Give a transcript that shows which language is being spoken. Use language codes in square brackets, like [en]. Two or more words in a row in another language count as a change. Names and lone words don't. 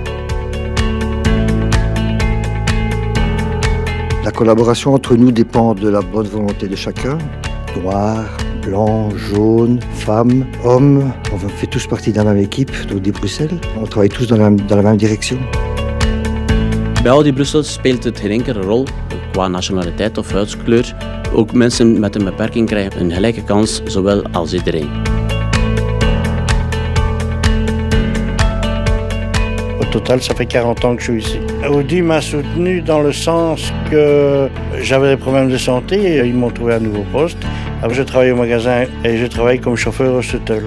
[fr] La collaboration entre nous dépend de la bonne volonté de chacun. Noir, blanc, jaune, femme, homme. On fait tous partie de la même équipe d'Audi Bruxelles. On travaille tous dans la même direction. [nl] Bij Audi Brussel speelt het geen enkele rol qua nationaliteit of huidskleur. Ook mensen met een beperking krijgen een gelijke kans, zowel als iedereen. [fr] Au total, ça fait 40 ans que je suis ici. Audi m'a soutenu dans le sens que j'avais des problèmes de santé et ils m'ont trouvé un nouveau poste. Après, je travaille au magasin et je travaille comme chauffeur au shuttle.